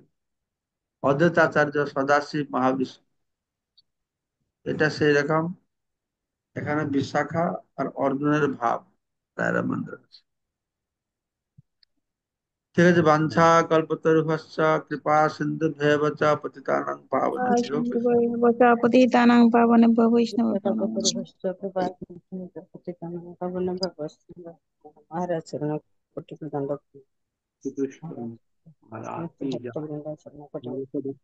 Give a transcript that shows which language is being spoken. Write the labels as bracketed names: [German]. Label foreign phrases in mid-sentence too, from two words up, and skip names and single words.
[Bangla] অদ্বৈত আচার্য, সদাশিব, মহাবিষ্ণু। এটা সেই রকম এখানে বিশাখা আর অর্জুনের ভাব রায় রামায়ণ আছে। ঠিক আছে, [Sanskrit] বাঞ্ছা কল্পতরুভশ্চ কৃপা সিন্ধু ভেব চ পতিতানাং পাবনেভ্যো বৈষ্ণবেভ্যো। পতিতানাং পাবনেভ্যো বৈষ্ণবেভ্যো নমঃ। महाराज शरण कोटि दंड [Bangla] শ্রীকৃষ্ণ। আর আজকে যা